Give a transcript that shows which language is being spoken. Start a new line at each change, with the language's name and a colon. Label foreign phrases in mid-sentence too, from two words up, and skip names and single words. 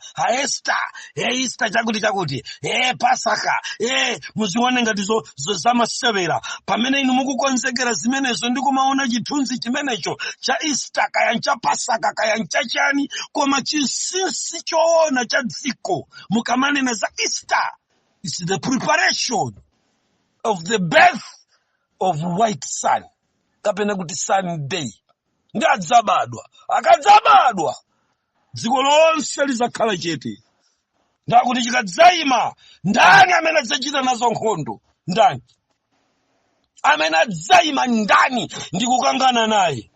Nyanja: Easter chakuti. Pasaka. Muzione ngati zamasewera. Pamene inu mukukonzekera zimenezo ndikumaona chithunzi chimenecho cha Easter kaya cha Pasaka kaya cha chani, koma chinsinsi choona cha dziko mukamanena za Easter.
English: It's the preparation of the birth of white sun,
Nyanja: kapena kuti Sunday, ndi adzabadwa. Akadzabadwa, dziko lonse lizakhala chete. Ndakuti chikadzayima, ndani amene adzachita nazo nkhondo? Ndani? Amene adzayima ndani ndi kukangana naye?